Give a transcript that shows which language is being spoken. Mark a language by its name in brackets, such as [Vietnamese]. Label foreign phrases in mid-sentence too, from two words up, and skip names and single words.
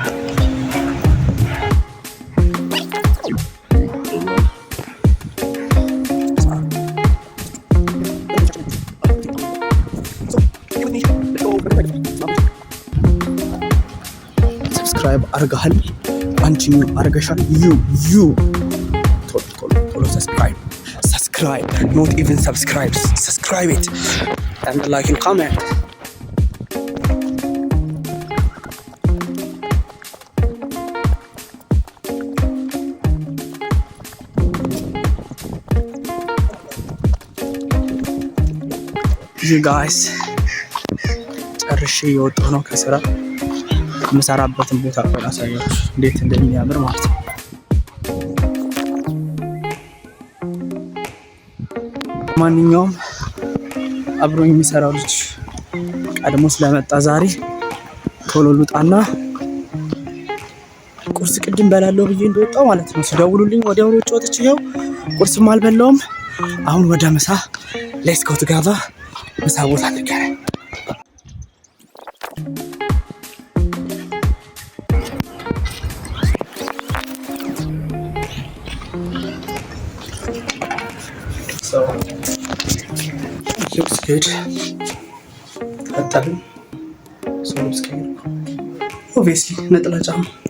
[Amharic] ሰብስክራይብ አርጋሃል አንቺም አርገሻል ዩ ቶሎ ሰብስክራይብ [English] not even subscribe it and like and comment. you guys [Amharic] ጨርሼ የወጣሁ ነው ከስራ። የምሰራበትን ቦታ አሳያችሁ እንዴት እንደሚያምር ማለት ነው። ማንኛውም አብሮኝ የሚሰራው ልጅ ቀድሞ ስለመጣ ዛሬ ቶሎ ልውጣና ቁርስ ቅድም በላለሁ ብዬ እንደወጣው ማለት ነው ሲደውሉልኝ ወዲያው ሮጬ ወጥቼ ይኸው ቁርስም አልበላውም። አሁን ወደ ምሳ [English] let's go together [Amharic] ምሳ ቦታ እንገናኝ። [English] So looks good. አጣብም so looks good. [Amharic] Obviously ነጠላ ጫማ